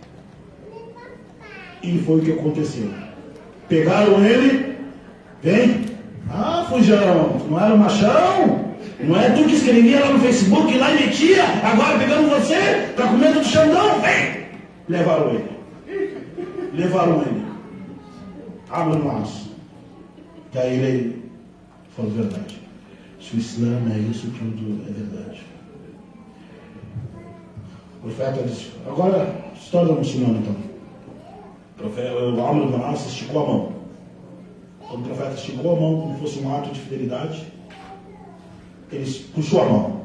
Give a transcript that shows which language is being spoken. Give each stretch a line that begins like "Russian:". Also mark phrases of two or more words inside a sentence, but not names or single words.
Portuguese: E foi o que aconteceu. Pegaram ele, vem. Ah, fujão, não era o machão? Não é tu que escrevia lá no Facebook, lá e metia, agora pegando você, tá com medo do Xandão? Vem! Levaram ele. Amr ibn As. Daí ele falou a verdade. Se o Islã é isso tudo, é verdade. O profeta disse, agora, história da muçulmana então. O Amr ibn As esticou a mão. Quando o profeta esticou a mão, como fosse um ato de fidelidade, ele puxou a mão.